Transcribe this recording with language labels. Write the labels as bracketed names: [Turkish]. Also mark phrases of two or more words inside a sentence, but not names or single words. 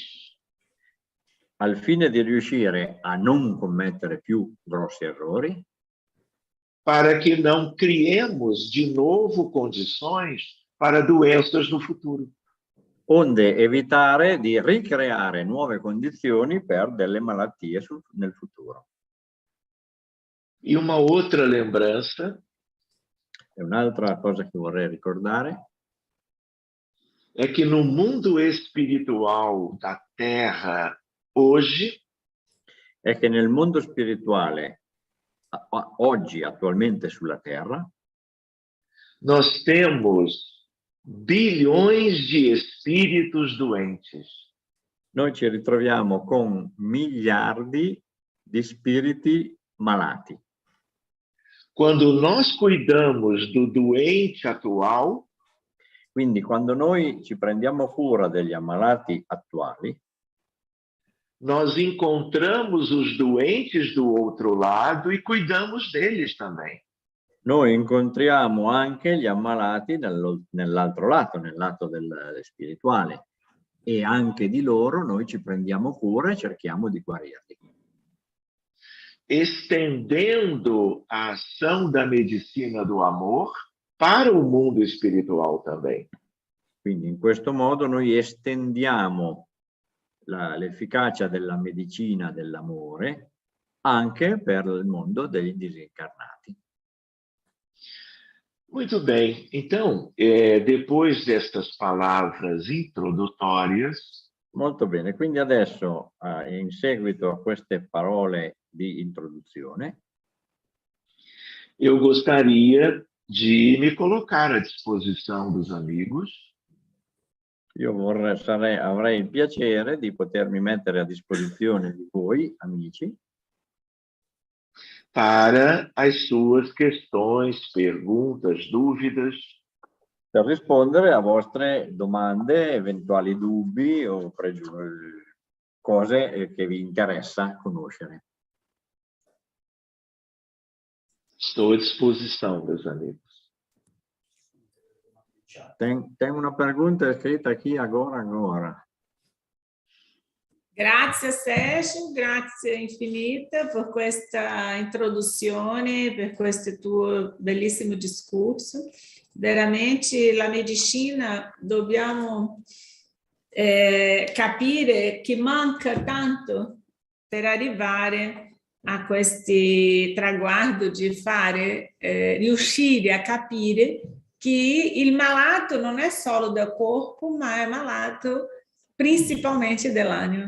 [Italian] al fine di riuscire a non commettere più grossi errori, [Portuguese] para que não criemos de novo condições para doenças no futuro. [Italian] onde evitare di ricreare nuove condizioni per delle malattie nel futuro. [Portuguese] E uma outra lembrança, [Italian] E un'altra cosa che vorrei ricordare [Portuguese] é que no mundo espiritual da Terra hoje, [Italian] è che nel mondo spirituale oggi, attualmente sulla Terra, [Portuguese] nós temos bilhões de espíritos doentes. [Italian] Noi ci ritroviamo con miliardi di spiriti malati. [Portuguese] Quando nós cuidamos do doente atual, [Italian] quindi quando noi ci prendiamo cura degli ammalati attuali, [Portuguese] nós encontramos os doentes do outro lado e cuidamos deles também. [Italian] Noi incontriamo anche gli ammalati nell'altro lato, nel lato del spirituale, e anche di loro noi ci prendiamo cura e cerchiamo di guarirli. [Portuguese] Estendendo a ação da medicina do amor para o mundo espiritual também. [Italian] Quindi in questo modo noi estendiamo l'efficacia della medicina dell'amore anche per il mondo dei disincarnati. [Portuguese] Muito bem. Então, depois destas palavras introdutórias, [Italian] molto bene, quindi adesso in seguito a queste parole di introduzione, [Portuguese] eu gostaria de me colocar à disposição dos amigos. [Italian] Io avrei il piacere di potermi mettere a disposizione di voi, amici, [Portuguese] para as suas questões, perguntas, dúvidas. [Italian] Per rispondere a vostre domande, eventuali dubbi o cose che vi interessa conoscere. [Portuguese] Estou à disposição, meus amigos. [Italian] Tengo una pergunta scritta qui agora. Grazie Sérgio, grazie infinita per questa introduzione, per questo tuo bellissimo discorso. Veramente la medicina dobbiamo capire che manca tanto per arrivare a questo traguardo di riuscire a capire che il malato non è solo del corpo, ma è malato principalmente dell'anima.